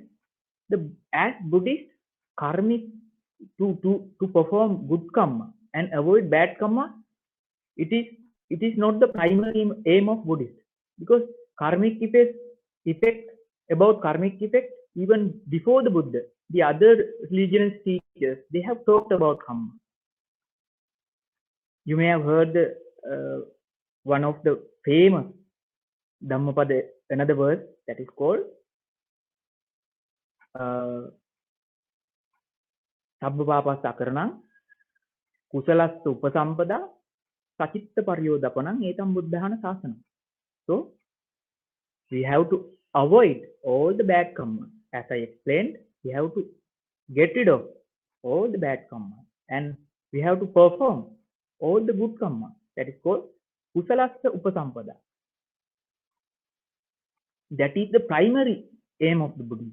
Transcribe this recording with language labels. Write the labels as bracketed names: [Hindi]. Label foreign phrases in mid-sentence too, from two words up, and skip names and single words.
[English] As Buddhist, karmic, to perform good karma and avoid bad karma, it is not the primary aim of Buddhist, because karmic effect about karmic effect, even before the Buddha, the other religious teachers, they have talked about karma. You may have heard one of the famous Dhammapada, another verse that is called [Pali] Sabbapapassa akaranang kusalassa upasampada sachitta paryodapanang etam buddhana sasanam. [English] So we have to avoid all the bad karma. As I explained, we have to get rid of all the bad karma and we have to perform all the good karma. That is called [Pali] Kusalassa Upasampada. [English] That is the primary aim of the Buddhist.